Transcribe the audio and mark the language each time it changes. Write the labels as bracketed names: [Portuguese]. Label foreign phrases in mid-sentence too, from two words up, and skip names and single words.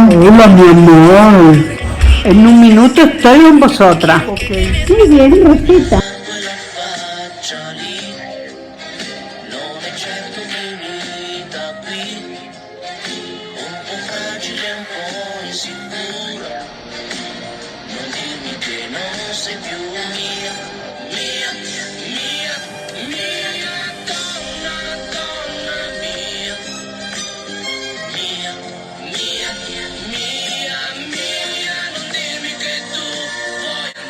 [Spanish] Hola, mi amor. En un minuto estoy con vosotras. Muy bien, Rosita. [Italian] Quella faccia lì non è certo finita qui, un po' fragile, un po' insicura, non dirmi che non sei più mia, mia, mia, mia, donna, donna mia, mia, mia, mia, mia, non dirmi che tu vuoi.